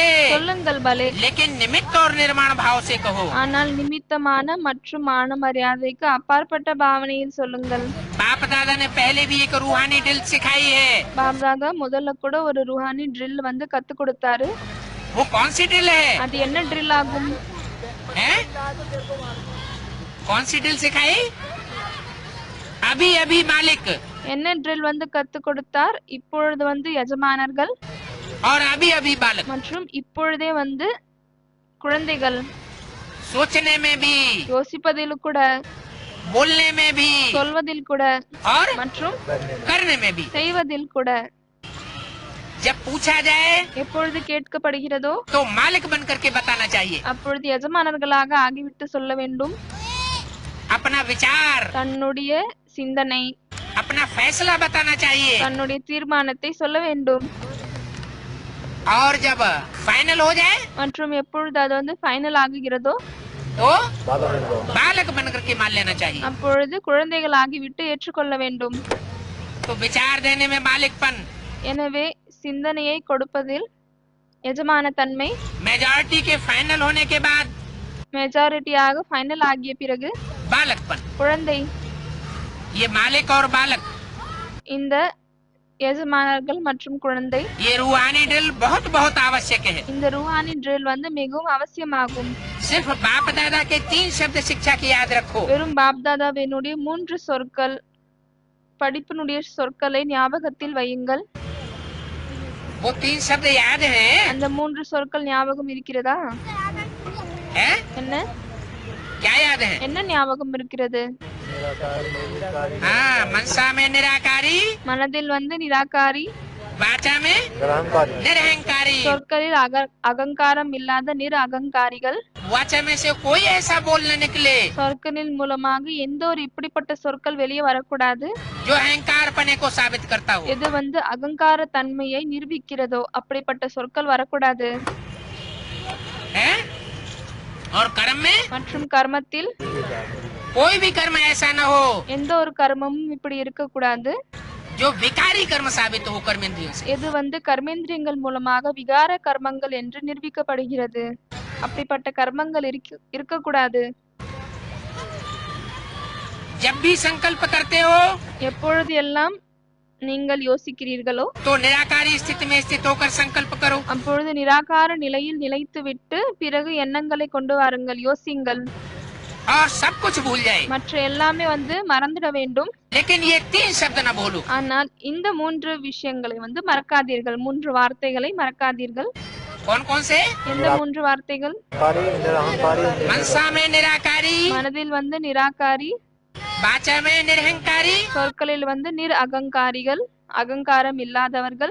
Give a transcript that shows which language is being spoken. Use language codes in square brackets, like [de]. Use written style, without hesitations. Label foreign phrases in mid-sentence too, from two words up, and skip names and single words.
[ta] சொல்லுங்கள் பலே, [hi] लेकिन निमित्त और निर्माण भाव से कहो। [ta] ஆனால் நிமித்தமான மற்றும் மான மரியாதைக்கு அப்பாற்பட்ட பாவனையில் சொல்லுங்கள். [hi] बाप दादा ने पहले भी एक रूहानी ड्रिल सिखाई है। [ta] பாப்தாதா முதல்ல கூட ஒரு ருஹானி ட்ரில் வந்து கத்து கொடுத்தாரு. [hi] वो कौन सी ड्रिल है? [ta] அது என்ன ட்ரில் ஆகும்? [hi] हैं? कौन सी ड्रिल सिखाई? अभी अभी मालिक [ta] என்ன ட்ரில் வந்து கத்து கொடுத்தார்? இப்பொழுது வந்து எஜமானர்கள் [hi] और अभी अभी बालक। [ta] மற்றும் இப்பொழுதே வந்து குழந்தைகள். [hi] सोचने में भी, [ta] யோசிப்பதில் கூட, [hi] बोलने में भी [ta] சொல்வதில் கூட [hi] और [ta] மற்றும் [hi] करने में भी। [ta] செய்வதில் கூட. [hi] जब पूछा जाए [ta] எப்பொழுது கேட்கப்படுகிறதோ [hi] तो मालिक बन करके बताना चाहिए। [ta] அப்பொழுது எஜமானர்களாக ஆகிவிட்டு சொல்ல வேண்டும். [hi] अपना विचार, [ta] தன்னுடைய சிந்தனை, [hi] अपना फैसला बताना चाहिए। [ta] தன்னுடைய தீர்மானத்தை சொல்ல வேண்டும். [hi] और जब फाइनल हो जाए [ta] மற்றும் எப்பொழுது அது வந்து ஃபைனல் ஆகுகிறதோ [hi] तो बाबा बन जाओ। बालक बन करके मान लेना चाहिए। [ta] அப்பொழுது குழந்தைகள் ஆகிவிட்டு ஏற்றுக்கொள்ள வேண்டும். [hi] तो विचार देने में मालिकपन, [ta] எனவே சிந்தனையை கொடுப்பதில் எஜமான தன்மை, [hi] मेजॉरिटी के फाइनल होने के बाद [ta] மெஜாரிட்டியாக ஃபைனல் ஆகிய பிறகு [hi] बालकपन। [ta] குழந்தை. [hi] ये मालिक और बालक, [ta] இந்த எஜமானர்கள் மற்றும் குழந்தை, [hi] ये रूहानी ड्रिल बहुत बहुत आवश्यक है। [ta] இந்த ருஹானி ட்ரில் வந்து மிகவும் அவசியமாகும். [hi] सिर्फ बाप दादा के 3 शब्द शिक्षा की याद रखो। [ta] வெறும் பாப்தாதாவினுடைய 3 சொற்கள், படிப்பினுடைய சொற்களை ஞாபகத்தில் வையுங்கள். [hi] वो 3 शब्द याद हैं? [ta] அந்த 3 சொற்கள் ஞாபகம் இருக்கிறதா? [hi] हैं? [ta] என்ன [hi] क्या याद है? [ta] என்ன ஞாபகம் இருக்கிறது? [hi] हाँ, मनसा में निराकारी, [ta] மனதில் வந்து நிராகாரி, [hi] वाचा में निरहंकारी। निरहंकारी, [ta] சொற்களில் அகங்காரம் இல்லாத நிர் அகங்காரிகள். [hi] वाचा में से कोई ऐसा बोल न निकले [ta] சொற்களின் மூலமாக எந்த ஒரு இப்படிப்பட்ட சொற்கள் வெளியே வரக்கூடாது [hi] जो अहंकार पने को साबित करता हो। [ta] எது வந்து அகங்கார தன்மையை நிரூபிக்கிறதோ அப்படிப்பட்ட சொற்கள் வரக்கூடாது. [hi] हैं? और कर्म में [ta] மற்றும் கர்மத்தில் [hi] कोई भी कर्म ऐसा न हो [ta] எந்த ஒரு கர்மமும் இப்படி இருக்கக்கூடாது [hi] जो विकारी कर्म साबित हो कर्मेंद्रियों से। [ta] எது வந்து கர்மேந்திரியங்கள் மூலமாக விகார கர்மங்கள் என்று நிரூபிக்கப்படுகிறது. அப்படிப்பட்ட கர்மங்கள் இருக்கக்கூடாது. [hi] जब भी संकल्प करते हो [ta] எப்பொழுது எல்லாம் நீங்கள் யோசிக்கிறீர்களோ [hi] तो निराकारी स्थिति में स्थित होकर संकल्प करो। [ta] அப்பொழுது நிராகார நிலையில் நிலைத்துவிட்டு பிறகு எண்ணங்களை கொண்டு வாருங்கள், யோசிங்கள். [hi] और सब कुछ भूल जाए, [ta] மற்ற எல்லாமே வந்து மறந்துட வேண்டும். [hi] लेकिन ये 3 शब्द ना भूलो. [ta] ஆனால் இந்த 3 விஷயங்களை வந்து மறக்காதீர்கள். 3 வார்த்தைகளை மறக்காதீர்கள். [hi] कौन कौन से? [ta] எந்த 3 வார்த்தைகள்? [hi] निरहंकारी, मनसा में निराकारी, [ta] மனதில் வந்து நிராகாரி, [hi] वाचा में निरहंकारी, [ta] சொற்களில் வந்து அகங்காரிகள், அகங்காரம் இல்லாதவர்கள்,